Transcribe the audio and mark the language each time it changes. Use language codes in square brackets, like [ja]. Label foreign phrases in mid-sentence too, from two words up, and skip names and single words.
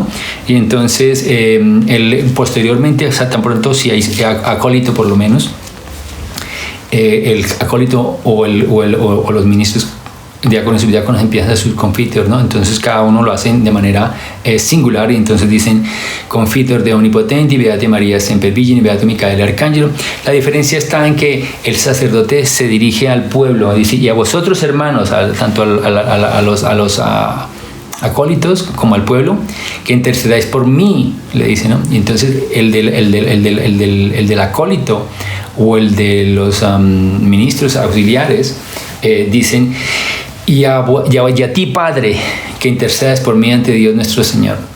[es] Y entonces, posteriormente, o sea, tan pronto si hay acólito por lo menos, el acólito o los ministros diáconos y subdiáconos empiezan a sus confiteors, ¿no? Entonces cada uno lo hacen de manera singular, y entonces dicen [la] confiteor de omnipotenti, beate María semper Virgine, beato Micael Arcángelo. [es] La diferencia está en que el sacerdote se dirige al pueblo, dice: y a vosotros, hermanos, tanto a los acólitos como al pueblo, que intercedáis por mí, le dice, ¿no? Y entonces el del acólito o el de los ministros auxiliares dicen: y a ti, Padre, que intercedas por mí ante Dios nuestro Señor.